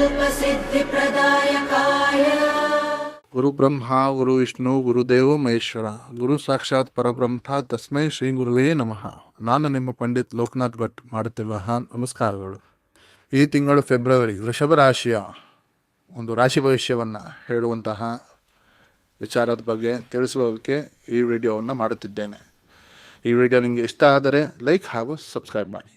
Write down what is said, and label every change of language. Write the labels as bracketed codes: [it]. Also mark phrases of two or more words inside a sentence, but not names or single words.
[sa] सिद्धिप्रदायकाय गुरु ब्रह्मा गुरु विष्णु गुरुदेव ಮಹೇಶ್ವರ ಗುರು ಸಾಕ್ಷಾತ್ ಪರಬ್ರಹ್ಮ ತಸ್ಮೈ ಶ್ರೀ ಗುರುವೇ ನಮಃ. [kn] ನಾನು ನಿಮ್ಮ ಪಂಡಿತ್ ಲೋಕನಾಥ್ ಭಟ್ ಮಾಡುತ್ತಿರುವ ನಮಸ್ಕಾರಗಳು. ಈ ತಿಂಗಳು ಫೆಬ್ರವರಿ ವೃಷಭ ರಾಶಿಯ ಒಂದು ರಾಶಿ ಭವಿಷ್ಯವನ್ನು ಹೇಳುವಂತಹ ವಿಚಾರದ ಬಗ್ಗೆ ತಿಳಿಸುವುದಕ್ಕೆ ಈ ವಿಡಿಯೋವನ್ನು ಮಾಡುತ್ತಿದ್ದೇನೆ. ಈ ವಿಡಿಯೋ ನಿಮಗೆ ಇಷ್ಟ ಆದರೆ ಲೈಕ್ ಹಾಗೂ ಸಬ್ಸ್ಕ್ರೈಬ್ ಮಾಡಿ.